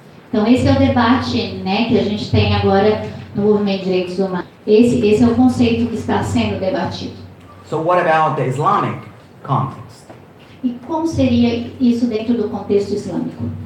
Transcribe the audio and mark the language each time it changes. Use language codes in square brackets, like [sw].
[pt] Então esse é o debate, né, que a gente tem agora no movimento de direitos humanos. Esse é o conceito que está sendo debatido. [en] So what about the Islamic context? [pt] E como seria isso dentro do contexto islâmico?